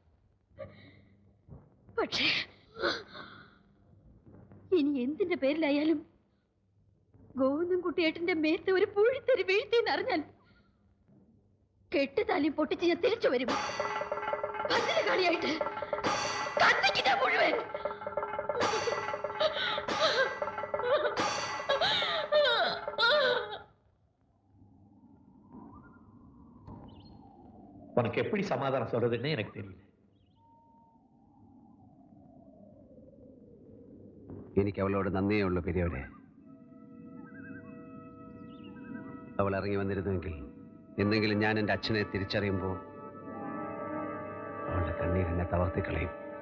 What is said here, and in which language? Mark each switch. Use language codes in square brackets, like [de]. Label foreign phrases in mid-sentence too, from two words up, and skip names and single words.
[ml] പക്ഷേ ഇനി എന്തിന്റെ പേരിലായാലും ഗോവിന്ദൻകുട്ടിയേട്ടന്റെ മേത്ത് ഒരു പൂഴിത്തരി വീഴ്ത്തിയെന്ന് അറിഞ്ഞാൽ കെട്ടുതാലിയും പൊട്ടിച്ച് ഞാൻ തിരിച്ചു വരും. കളിയായിട്ട് കത്തിക്കിട്ടാ മുഴുവൻ. [ta] உனக்கு எப்படி சமாதானம் சொல்றதுன்னு எனக்கு தெரியல. [ml] എനിക്ക് അവളോട് നന്ദിയേ ഉള്ളൂ പെരിയോടെ. അവൾ ഇറങ്ങി വന്നിരുന്നുവെങ്കിൽ എന്നെങ്കിലും ഞാൻ എൻ്റെ അച്ഛനെ തിരിച്ചറിയുമ്പോൾ അവളുടെ കണ്ണീരെന്നെ തളർത്തിക്കളയും.